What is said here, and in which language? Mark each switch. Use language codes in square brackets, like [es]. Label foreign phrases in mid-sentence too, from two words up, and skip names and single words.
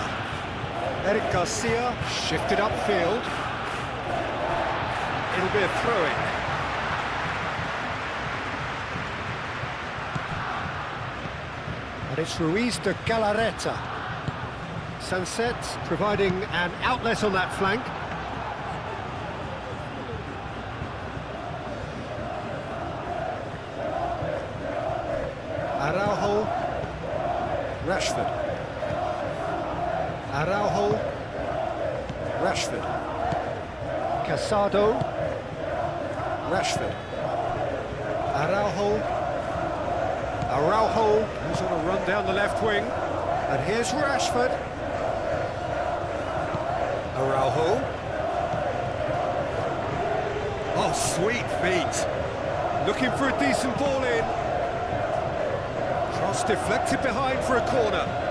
[en] Eric Garcia shifted upfield. It'll be a throw-in. And it's Ruiz de Galarreta. Sunset providing an outlet on that flank. Araujo. Rashford. Araujo. Rashford. Casado. Rashford. Araujo. Araujo, who's on a run down the left wing. And here's Rashford. Araujo. Oh, sweet feet. Looking for a decent ball in. Cross deflected behind for a corner.